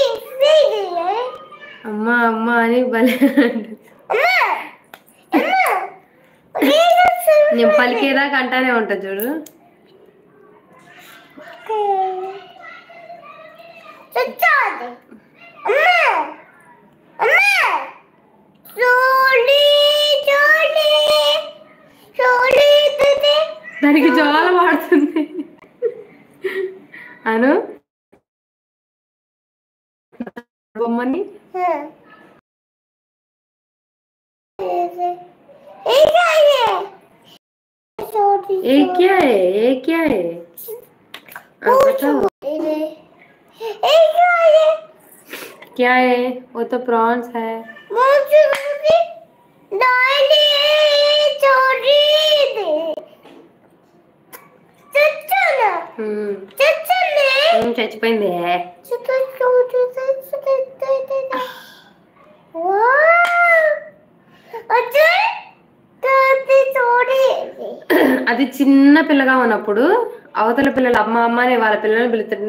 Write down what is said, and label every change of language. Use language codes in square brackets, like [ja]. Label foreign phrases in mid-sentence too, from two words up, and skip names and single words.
[te] అమ్మా అమ్మా అని భలే నేను పలికేదాకా అంటానే ఉంటా చూడు. దానికి జోల పడుతుంది అను బొమ్మని. [hi] ये क्या है? ये क्या है? बताओ क्या है? वो तो प्रॉन्स है. [te] చచ్చిపోయింది. అది చిన్న పిల్లగా ఉన్నప్పుడు అవతల పిల్లలు అమ్మ అమ్మ అని వాళ్ళ పిల్లల్ని పిలుస్తారు.